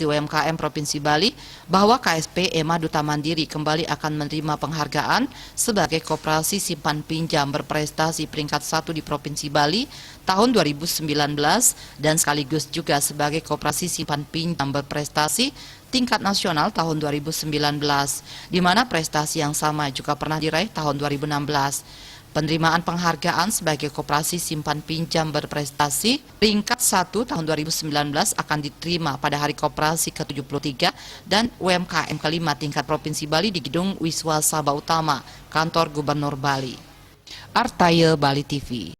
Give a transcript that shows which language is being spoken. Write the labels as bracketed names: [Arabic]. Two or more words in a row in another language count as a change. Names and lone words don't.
[Indonesian] UMKM Provinsi Bali bahwa KSP Ema Duta Mandiri kembali akan menerima penghargaan sebagai koperasi simpan pinjam berprestasi peringkat 1 di Provinsi Bali tahun 2019 dan sekaligus juga sebagai koperasi simpan pinjam berprestasi tingkat nasional tahun 2019, di mana prestasi yang sama juga pernah diraih tahun 2016. Penerimaan penghargaan sebagai koperasi simpan pinjam berprestasi peringkat 1 tahun 2019 akan diterima pada Hari Koperasi ke-73 dan UMKM kelima tingkat Provinsi Bali di Gedung Wiswa Sabha Utama, Kantor Gubernur Bali. Artaye Bali TV.